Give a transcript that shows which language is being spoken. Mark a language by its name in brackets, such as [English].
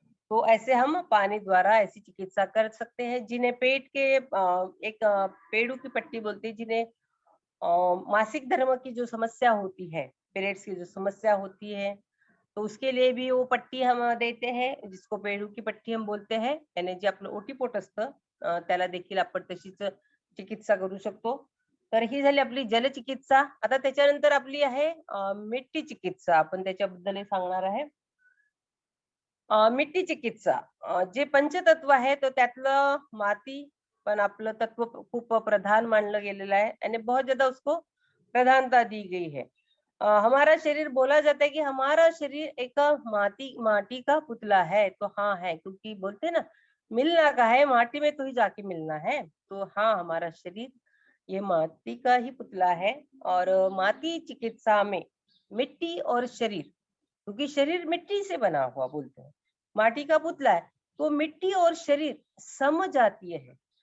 [Hindi] तो ऐसे हम पानी द्वारा ऐसी चिकित्सा कर सकते हैं। जिन्हें पेट के एक पेड़ू की पट्टी बोलते हैं, जिन्हें मासिक धर्म की जो समस्या होती है, पीरियड्स की जो समस्या होती है, तो उसके लिए भी वो पट्टी हम देते हैं, जिसको पेड़ू की पट्टी हम बोलते हैं, [Marathi] यानी जे आपलं ओटीपोट असतं, त्याला देखील आपण तशीच चिकित्सा करू शकतो। तर ही झाली आपली जलचिकित्सा। आता त्याच्यानंतर आपली आहे मिट्टी चिकित्सा, आपण त्याच्याबद्दल सांगणार आहे। मिट्टी चिकित्सा, जे पंचतत्व आहे तो त्यातलं माती पण आपलं तत्व खूप प्रधान मानलं गेलेलं आहे आणि [Hindi] बहुत ज्यादा उसको प्रधानता दी गई है। हमारा शरीर, बोला जाता है कि हमारा शरीर एक माटी माटी का पुतला है, तो हाँ है, क्योंकि बोलते हैं ना, मिलना का है माटी में तो ही जाके मिलना है। तो हाँ, हमारा शरीर ये माटी का ही पुतला है। और माटी चिकित्सा में मिट्टी और शरीर, क्योंकि शरीर मिट्टी से बना हुआ बोलते हैं, माटी का पुतला है, तो मिट्टी और शरीर समजातीय है।